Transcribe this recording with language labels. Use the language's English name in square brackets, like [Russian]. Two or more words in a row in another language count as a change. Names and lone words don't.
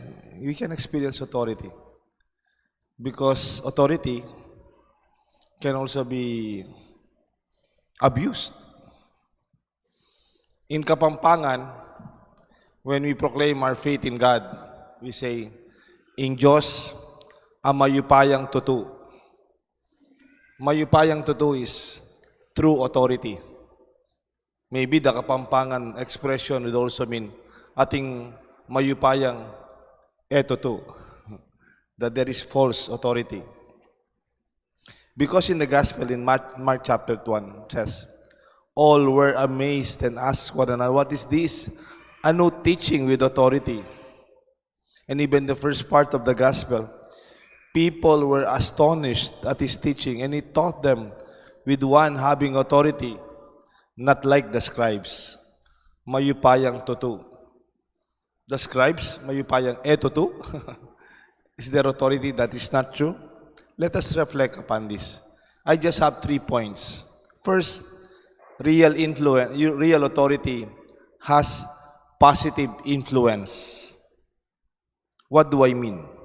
[English] You can experience authority because authority can also be abused. In Kapampangan, when we proclaim our faith in God, we say, [Pampanga] "Ing Diyos ang mayupayang tutu." Mayupayang tutu [English] is true authority. Maybe the Kapampangan expression would also mean [Pampanga] ating mayupayang tutu, [English] that there is false authority. Because in the Gospel in Mark chapter 1 says, all were amazed and asked one another, "What is this? A new teaching with authority." And even the first part of the Gospel, people were astonished at his teaching, and he taught them with one having authority, not like the scribes. [Pampanga] Mayupayang tutu. [English] The scribes, [Pampanga] mayupayang tutu. [English] Is there authority that is not true? Let us reflect upon this. I just have 3 points. First, real influence, real authority has positive influence. What do I mean?